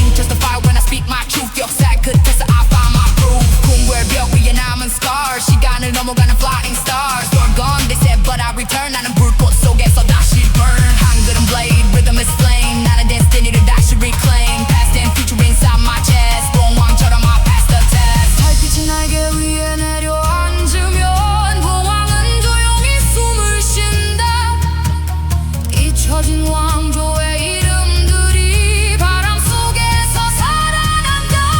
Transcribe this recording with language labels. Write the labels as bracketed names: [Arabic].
[English] Intensify when I speak my truth. [Korean] 역사의 끝에서 [English] I find my proof. [Korean] 궁궐 벽 위에 남은 [English] scars. [Korean] 시간을 넘어가는 [English] flying stars. You're gone they said but I return. [Korean] 나는 불꽃 속에서 다시 [English] burn. [Korean] 한글은 [English] blade, rhythm is flame. [Korean] 나는 [English] destiny [Korean] 를 다시 [English] reclaim. Past and future inside my chest. [Korean] 봉황처럼 [English] I pass the test. [Korean] 달빛이 날개 위에 내려앉으면 봉황은 조용히 숨을 쉰다. 잊혀진 왕조의 이름들이 바람 속에서 살아난다.